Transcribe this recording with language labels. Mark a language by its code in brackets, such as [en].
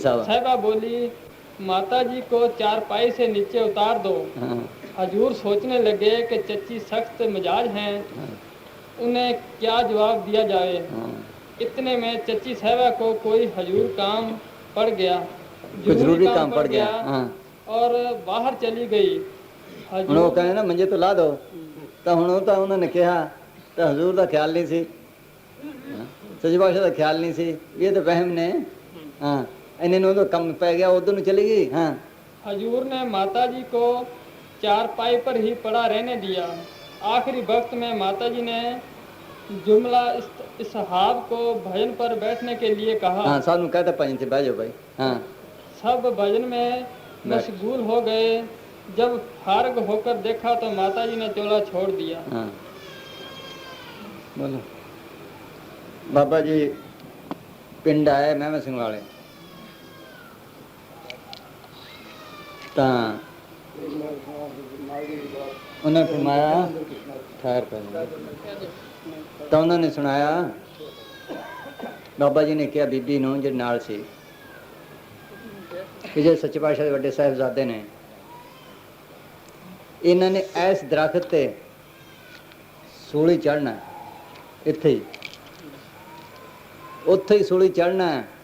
[hi] साहिबा बोली, माता जी को चारपाई से नीचे उतार दो। हाँ हजूर सोचने लगे कि चची सख्त मिजाज हैं, उन्हें क्या जवाब दिया जाए। हाँ। इतने में चची साहिबा को कोई हजूर काम पड़ गया, जरूरी काम पड़ गया। हाँ। और बाहर चली गई। [pa] ਹੁਣ ਉਹ ਕਹਿੰਦੇ ਨਾ ਮੰਜੇ ਤੋਂ ਲਾ ਦੋ ਤਾਂ ਹੁਣ ਉਹ ਤਾਂ ਉਹਨਾਂ ਨੇ ਕਿਹਾ ਤਾਂ ਹਜ਼ੂਰ ਦਾ ਖਿਆਲ ਨਹੀਂ ਸੀ, ਸੱਚੇ ਪਾਤਸ਼ਾਹ ਦਾ ਖਿਆਲ ਨਹੀਂ ਸੀ, ਇਹ ਤਾਂ ਵਹਿਮ ਨੇ। ਹਾਂ ਇਹਨੇ ਨੂੰ ਉਹਦਾ ਕੰਮ ਪੈ ਗਿਆ, ਉਧਰ ਨੂੰ ਚਲੀ ਗਈ। [hi] हाँ हजूर ने माता जी को चारपाई पर ही पड़ा रहने दिया। आखिरी वक्त में माता जी ने जुमला इसहाब को भजन पर बैठने के लिए कहा। हाँ सानू कहता भजन से बह जाओ भाई। हाँ सब भजन में मशगूल हो गए। जब फारग होकर देखा तो माता जी ने चोला छोड़ दिया। हाँ बोलो। बाबा जी पिंड आए महमा सिंह वाले, ਤਾਂ [pa] ਉਹਨਾਂ ਫਰਮਾਇਆ ਠਹਿਰ ਪਹਿਲਾਂ ਤਾਂ ਉਹਨਾਂ ਨੇ ਸੁਣਾਇਆ, ਬਾਬਾ ਜੀ ਨੇ ਕਿਹਾ ਬੀਬੀ ਨੂੰ ਜਿਹੜੇ ਨਾਲ ਸੀ ਕਿ ਜੇ ਸੱਚੇ ਪਾਤਸ਼ਾਹ ਦੇ ਵੱਡੇ ਸਾਹਿਬਜ਼ਾਦੇ ਨੇ, ਇਹਨਾਂ ਨੇ ਇਸ ਦਰਖਤ ਤੇ ਸੂਲੀ ਚੜ੍ਹਨਾ, ਇੱਥੇ ਹੀ ਉੱਥੇ ਹੀ ਸੂਲੀ ਚੜ੍ਹਨਾ।